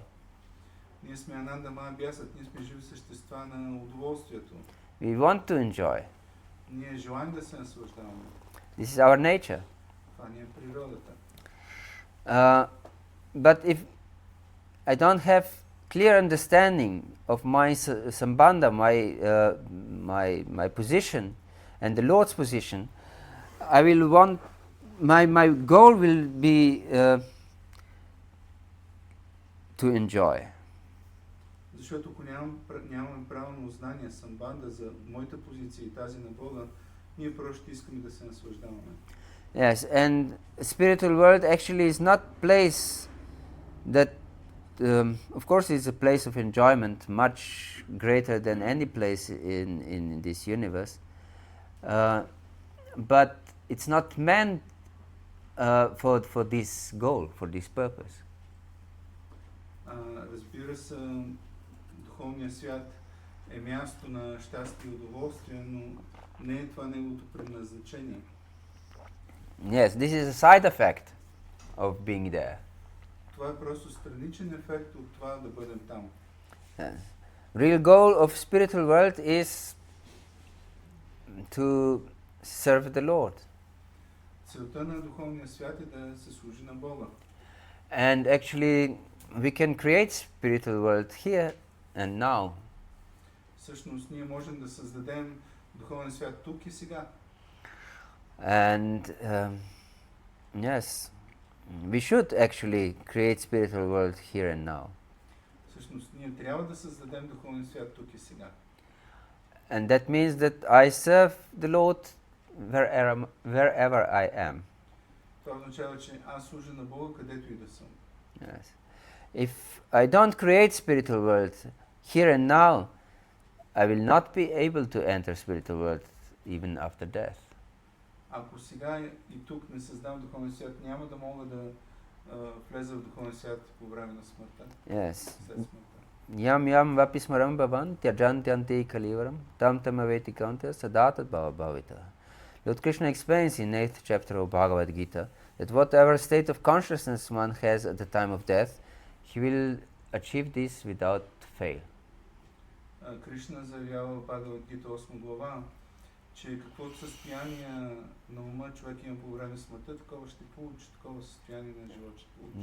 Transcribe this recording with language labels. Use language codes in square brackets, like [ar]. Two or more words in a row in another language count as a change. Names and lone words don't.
[bg] Ние сме [sa] आनन्दमय अभ्यासात्, [bg] ние сме живи същества на удоволствието. [en] We want to enjoy. [bg] Ние желаем да се наслаждаваме. [en] This is our nature. [bg] Това ни е природата. [en] But if I don't have clear understanding of my sambandha, my position, and the Lord's position, I will want my goal will be to enjoy. [bg] Защото ако нямаме правилно знание, самбанда за моята позиция и тази на Бога, ние просто ще искаме да се наслаждаваме. [en] Yes, and spiritual world actually is not place that, of course, it's a place of enjoyment, much greater than any place in this universe. But it's not meant for this goal, for this purpose. [bg] Разбира се, духовният свят е място на щастие и удоволствие, но не е това неговото предназначение. [en] Yes, this is a side effect of being there. [bg] Това е просто страничен ефект от това да бъдем там. [en] Yes. Real goal of spiritual world is to serve the Lord. [bg] Целта на духовния свят е да се служи на Бога. [en] And actually, we can create spiritual world here and now. [bg] Всъщност ние можем да създадем духовен свят тук и сега. [en] And yes, we should actually create spiritual world here and now. [bg] Всъщност ние трябва да създадем духовен свят тук и сега. [en] And that means that I serve the Lord wherever I am. [bg] Това означава, че аз служа на Бога където и да съм. [en] Yes. If I don't create spiritual world here and now, I will not be able to enter spiritual world even after death. [bg] Ако сега и тук не създам духовен свят, няма да мога да влеза в духовен свят по време на смъртта. [en] Yes. [bg] След смъртта. [sa] यं यं वापि स्मरन् भावं त्यजत्यन्ते कलेवरम् तं तमेवैति कौन्तेय सदा तद्भावभावितः. [en] Lord Krishna explains in 8th chapter of Bhagavad-gita that whatever state of consciousness one has at the time of death, he will achieve this without fail. [bg] Кришна заявява в Бхагавад-гита 8 глава, че каквото състояние на ума човек има по време на смъртта, такова ще получи, такова състояние на живот ще получи.